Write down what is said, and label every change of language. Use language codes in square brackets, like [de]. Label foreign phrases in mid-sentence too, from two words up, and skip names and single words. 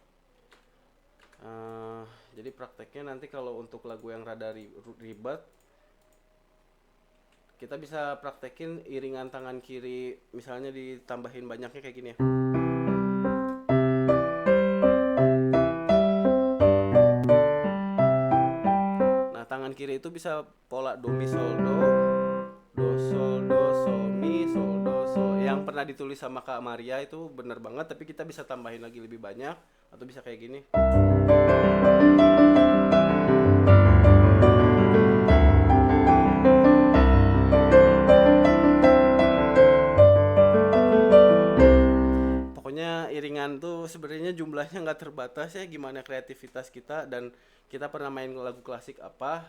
[id] Jadi prakteknya nanti kalau untuk lagu yang rada ribet, kita bisa praktekin iringan tangan kiri, misalnya ditambahin banyaknya kayak gini ya. Nah, tangan kiri itu bisa pola do mi sol do, do sol do sol mi sol do sol. Yang pernah ditulis sama Kak Maria itu bener banget, tapi kita bisa tambahin lagi lebih banyak atau bisa kayak gini. Pokoknya iringan tuh sebenarnya jumlahnya nggak terbatas ya, gimana kreativitas kita, dan kita pernah main lagu klasik apa.